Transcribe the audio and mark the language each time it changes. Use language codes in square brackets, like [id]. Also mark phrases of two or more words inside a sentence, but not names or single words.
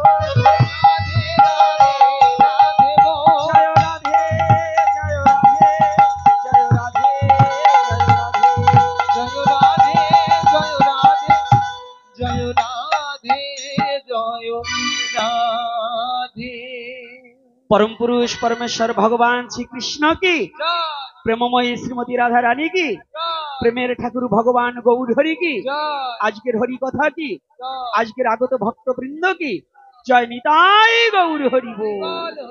[bn] রাধে রাধে রাধে বল, জয় রাধে জয় রাধে জয় রাধে জয় রাধে। জয় রাধে জয় রাধে জয় রাধে জয় রাধে। [hi] परम पुरुष परमेश्वर भगवान श्री कृष्ण की, प्रेममयी श्रीमती राधा रानी की, [bn] প্রেমের ঠাকুর [hi] भगवान गौर हरि की, [bn] আজকের হরি কথা [hi] की, [bn] আজকের আগত ভক্ত বৃন্দ [hi] की जय निताई गौर हरि बोल।